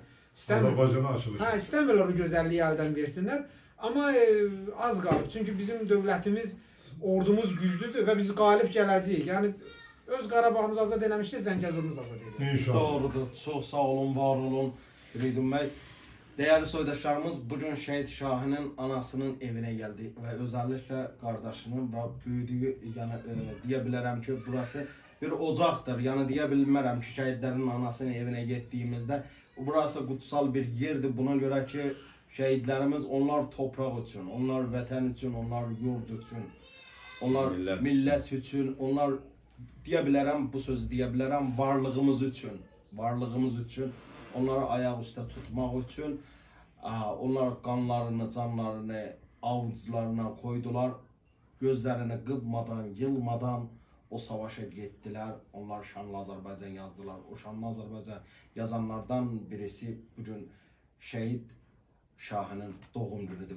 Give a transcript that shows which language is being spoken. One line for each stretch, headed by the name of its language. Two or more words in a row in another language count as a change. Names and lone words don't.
Azerbaijani: Azərbaycana açılış. Hə, istəmirlər o gözəlliyi əldən versinlər. Amma az qalıb. Çünki bizim dövlətimiz, ordumuz güclüdür və biz qalib gələcəyik. Yəni öz Qarabağımız azad eləmişdi, Zəngəzurumuz azad edildi. İnşallah. Doğrudur. Çox sağ olun, var olun. Firidun bəy.
Turkish: Değerli soydaşlarımız, bugün Şehit Şahin'in anasının evine geldi ve özellikle kardeşinin ve büyüdüğü, yani diyebilirim ki burası bir ocaktır. Yani diyebilmem ki şehitlerin anasının evine gittiğimizde burası kutsal bir yerdir. Buna göre ki şehitlerimiz onlar toprak için, onlar vatan için, onlar yurt için, onlar millet için, onlar diyebilirim, bu sözü diyebilirim, varlığımız için,
Azerbaijani: onları ayak üstə tutmaq üçün
Turkish: onlar qanlarını, canlarını avuclarına koydular.
Azerbaijani: Gözlərini qıpmadan, yılmadan o savaşa getdilər. Onlar Şanlı Azərbaycan yazdılar. O Şanlı Azərbaycan yazanlardan birisi bugün Şəhid Şahinin doğum günüdür.